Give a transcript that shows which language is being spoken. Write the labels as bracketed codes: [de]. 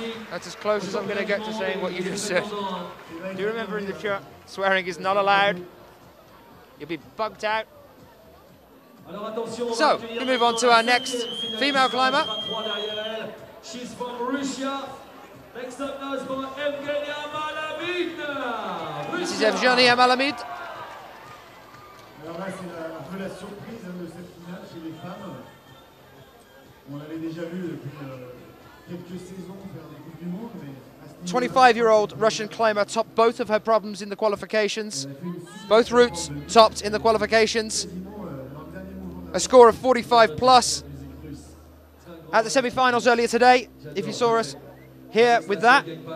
[en] That's as close as I'm going to get to saying what you just said. Do you remember in the chat, swearing is not allowed? You'll be bugged out. So, we move on to our next female climber. She's from Russia. Next up now is for Evgenia Malamid. This is Evgenia Malamid. [fr] Alors là, c'est un peu la surprise de cette finale chez les femmes. On l'avait déjà vu depuis quelques saisons faire des Coupes du Monde, mais [en] 25-year-old Russian climber topped both of her problems in the qualifications. Both routes topped in the qualifications. A score of 45 plus at the semi-finals earlier today, if you saw us here with that.